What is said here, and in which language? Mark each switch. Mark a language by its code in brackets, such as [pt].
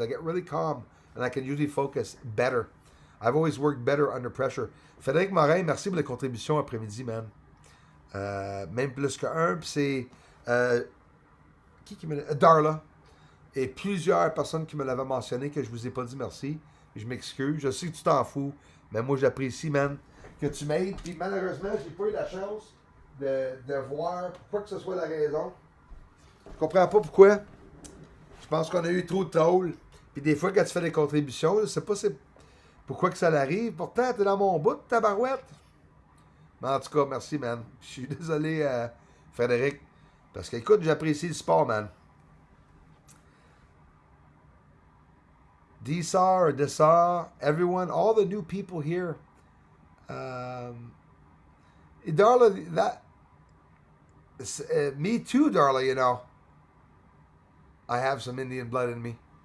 [en] I get really calm, and I can usually focus better. I've always worked better under pressure. [fr] Frédéric Morin, merci pour les contributions après-midi, man. Même plus qu'un, puis c'est... qui me... Darla. Et plusieurs personnes qui me l'avaient mentionné que je vous ai pas dit merci. Je m'excuse. Je sais que tu t'en fous, mais moi, j'apprécie, man, que tu m'aides. Puis malheureusement, j'ai pas eu la chance de voir pourquoi que ce soit la raison. Je comprends pas pourquoi. Je pense qu'on a eu trop de tôle. Puis des fois, quand tu fais des contributions, je sais pas pourquoi que ça l'arrive. Pourtant, t'es dans mon bout de tabarouette. En tout cas, merci, man. Je suis désolé, Frédéric. Parce que, écoute, j'apprécie le sport, man. [en] Desar or Desar, everyone, all the new people here. Darla, that me too, Darla. You know, I have some Indian blood in me.